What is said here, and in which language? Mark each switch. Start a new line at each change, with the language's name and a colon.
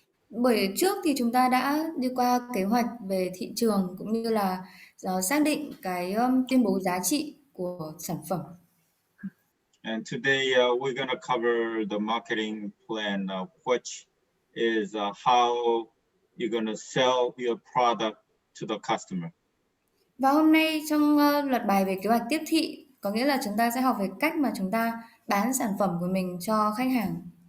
Vietnamese: Bởi trước thì chúng ta đã đi qua kế hoạch về thị trường cũng như là xác định cái tuyên bố giá trị của sản phẩm.
English: And today we're going to cover the marketing plan, which is how you're going to sell your product to the customer.
Vietnamese: Và hôm nay trong loạt bài về kế hoạch tiếp thị, có nghĩa là chúng ta sẽ học về cách mà chúng ta bán sản phẩm của mình cho khách hàng.